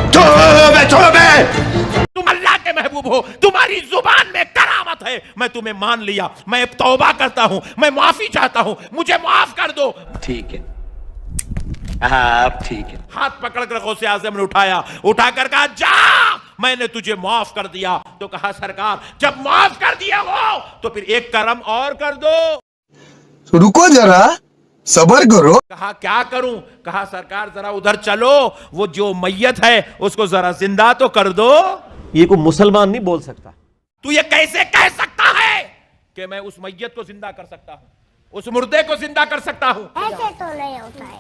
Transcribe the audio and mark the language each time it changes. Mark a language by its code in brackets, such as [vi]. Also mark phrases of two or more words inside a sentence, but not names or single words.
[ur] تم اللہ کے محبوب ہو، تمہاری زبان میں کرامت ہے، میں تمہیں مان لیا، میں توبہ کرتا ہوں، میں معافی چاہتا ہوں، مجھے معاف کر دو۔ ٹھیک ہے آپ ٹھیک ہے۔ ہاتھ پکڑ کر غوث اعظم نے اٹھا کر کہا جا میں نے تجھے معاف کر دیا۔ تو کہا سرکار جب معاف کر دیا ہو تو پھر ایک کرم اور کر دو۔ رکو ذرا صبر کرو. کہا کیا کروں؟ کہا سرکار ذرا ادھر چلو، وہ جو میت ہے اس کو ذرا زندہ تو کر دو۔ یہ کوئی مسلمان نہیں بول سکتا۔ تو یہ کیسے کہہ سکتا ہے کہ میں اس میت کو زندہ کر سکتا ہوں، اس مردے کو زندہ کر سکتا ہوں؟ ایسے تو نہیں ہوتا ہے۔